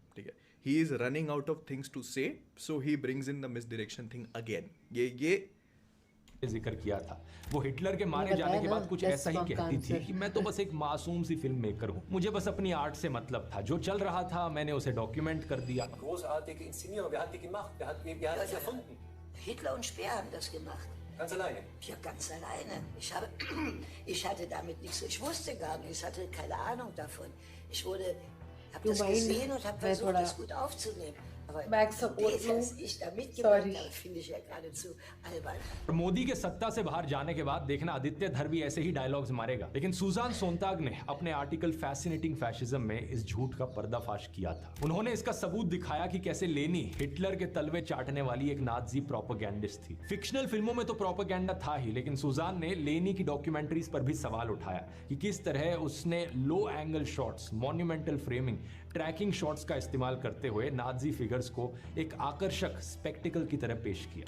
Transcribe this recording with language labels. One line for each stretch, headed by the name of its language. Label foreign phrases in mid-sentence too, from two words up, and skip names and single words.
Hindi: ठीक है,
English: he is running out of things to say, so he brings in the misdirection thing again.
Hindi: ये जिक्र किया था. वो हिटलर के मारे जाने के बाद कुछ ऐसा ही कहती थी कि मैं तो बस एक मासूम सी फिल्म मेकर हूँ, मुझे बस अपनी आर्ट से मतलब था, जो चल रहा था मैंने उसे डॉक्यूमेंट कर दिया.
German: Großartige Inszenierung. Wer hat die gemacht? Wer hat das erfunden? Hitler und Speer haben das gemacht. Ganz alleine. Ja, ganz alleine. Ich hatte damit nichts. Ich wusste gar nichts. Ich hatte keine Ahnung davon. Habe Du das meinst, gesehen und habe wer versucht, oder- das gut aufzunehmen. Aber
English: Back support
German: das, was
English: you.
German: ich da mitgemacht
English: Sorry.
German: habe, finde ich ja geradezu albern.
Hindi: और मोदी के सत्ता से बाहर जाने के बाद देखना आदित्य धर भी ऐसे ही डायलॉग्स मारेगा. लेकिन सुजान सोनताग ने अपने आर्टिकल फैसिनेटिंग फैशिज्म में इस झूठ का पर्दाफाश किया था. उन्होंने इसका सबूत दिखाया कि कैसे लेनी हिटलर के तलवे चाटने वाली एक
English: Nazi propagandist
Hindi: थी. फिक्शनल फिल्मों में तो प्रोपेगेंडा था ही, लेकिन सुजान ने लेनी की डॉक्यूमेंट्रीज पर भी सवाल उठाया कि किस तरह उसने
English: low angle shots, monumental framing, tracking shots
Hindi: का इस्तेमाल करते हुए
English: Nazi figures
Hindi: को एक आकर्षक स्पेक्टिकल की तरह पेश किया.